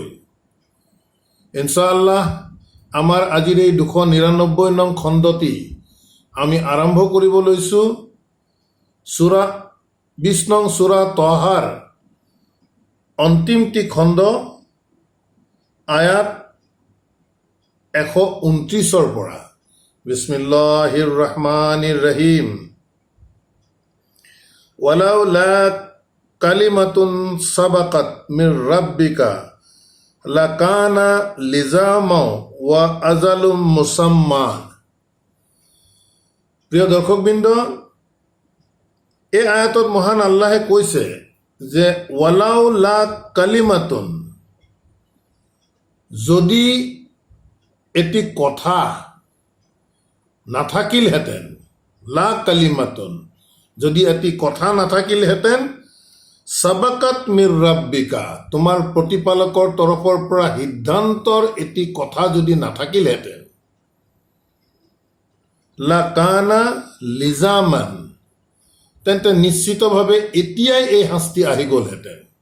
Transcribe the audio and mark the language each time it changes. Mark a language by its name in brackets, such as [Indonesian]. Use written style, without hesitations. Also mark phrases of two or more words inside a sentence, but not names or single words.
[Assamese] ইনশাআল্লাহ আমাৰ আজিৰ এই 299 নং খণ্ডটি আমি আৰম্ভ কৰিব লৈছোঁ সূৰা 20 নং সূৰা তহাৰ অন্তিমটি খণ্ড আয়াত 129 পৰা। [Arabic] بسم الله الرحمن الرحيم. ولولا كلمة سبقت من ربك لكان لزاما وأجل مسمى. [Assamese] প্রিয় দর্শকবৃন্দ, এই আয়াতত মহান আল্লাহে কৈছে যে [Arabic] ولولا كلمة, [Assamese] যদি এটি কথা নাথাকিলহেঁতেন, [Arabic] لا كلمة, [Assamese] যদি এটি কথা নাথাকিলহেঁতেন, [Arabic] سبقت من ربك, [Assamese] তোমাৰ প্ৰতিপালকৰ তৰফৰ পৰা সিদ্ধান্তৰ এটি কথা যদি নাথাকিলহেঁতেন, [Arabic] لكان لزاما, [Assamese] তেন্তে নিশ্চিতভাৱে এতিয়াই এই শাস্তি আহি গ'লহেঁতেন।